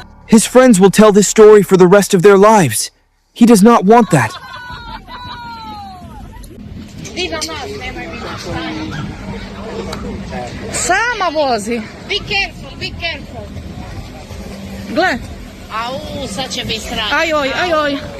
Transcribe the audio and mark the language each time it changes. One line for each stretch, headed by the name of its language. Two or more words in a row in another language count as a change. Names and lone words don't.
English: His friends will tell this story for the rest of their lives. He does not want that.
Croatian: Sama vozi.
English: Be careful, be careful.
Croatian: Gle. Au, sad će biti strah. Ajoj, ajoj.